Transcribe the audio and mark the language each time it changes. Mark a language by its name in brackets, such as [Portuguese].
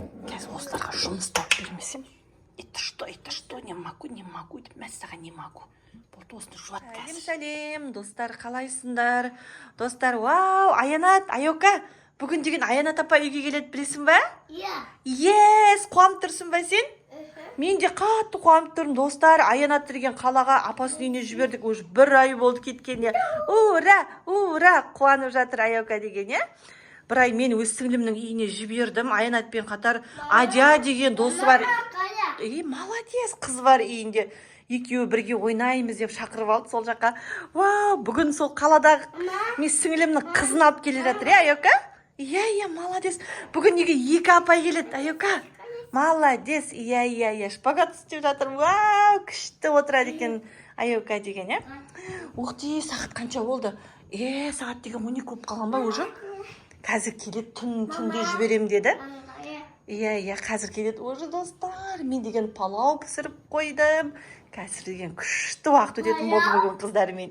[Kazakh] Қазір осыларға жұмыс тауып бермесем. [Russian] Это что, не могу [Kazakh] деп, мәссаған [Russian] не могу. [Kazakh] Болды, осыны жуат қазір. Сәлем, достар, қалайсыңдар? Достар, вау, Аянат, Айока, бүгін деген Аянат апа үйге келеді, білесің ба? [English] Yes, [Kazakh] қуанып тұрсың ба сен? Мен де қатты қуанып тұрмын, достар. Аянат деген қалаға апасының үйіне жібердік, уже 1 ай болды кеткенде. Ура, қуанып жатыр Айока деген, е? 1 ай мен өз сіңлімнің үйіне жібердім. Аянатпен қатар Адя деген досы бар. Молодец, қыз бар үйінде. Екеуі бірге ойнаймыз деп шақырып алды сол жаққа. Вау, бүгін сол қаладағы мен сіңлімнің қызын алып келе жатыр, Айока? Иә, молодец. Бүгін неге 2 апай келеді, Айока? Молодец, иә, шпагат істеп жатыр. Вау, күшті отырады екен Айока деген, е? Уқти, сағат қанша болды? Сағат деген 12 болып қалған ба уже? Қазір келеді, түнде жіберем деді. Иә, қазір келеді уже, достар. Мен деген палау пісіріп қойдым. Қазір деген күшті уақыт өтетін болды бүгін қыздармен.